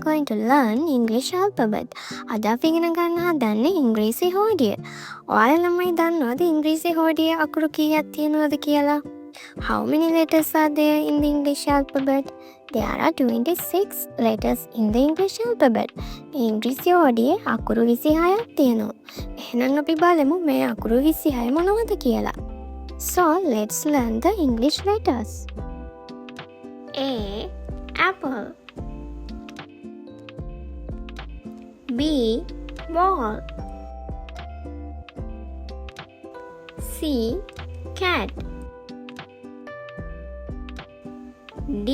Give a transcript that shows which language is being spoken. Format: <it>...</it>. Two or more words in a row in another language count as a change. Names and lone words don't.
<en>to learn English alphabet.</en> <si>අද අපි ඉගෙන ගන්න හදන්නේ ඉංග්‍රීසි හෝඩිය. ඔයාලා ළමයි දන්නවද ඉංග්‍රීසි හෝඩියේ අකුරු කීයක් තියෙනවද කියලා?</si> <en>How many letters are there in the English alphabet? There are 26 letters in the English alphabet.</en> <si>ඉංග්‍රීසි හෝඩියේ අකුරු 26ක් තියෙනවා. එහෙනම් අපි බලමු මේ අකුරු 26 මොනවද කියලා.</si> <en>So, let's learn the English letters. A. Apple. B. Ball. C. Cat. D.</en>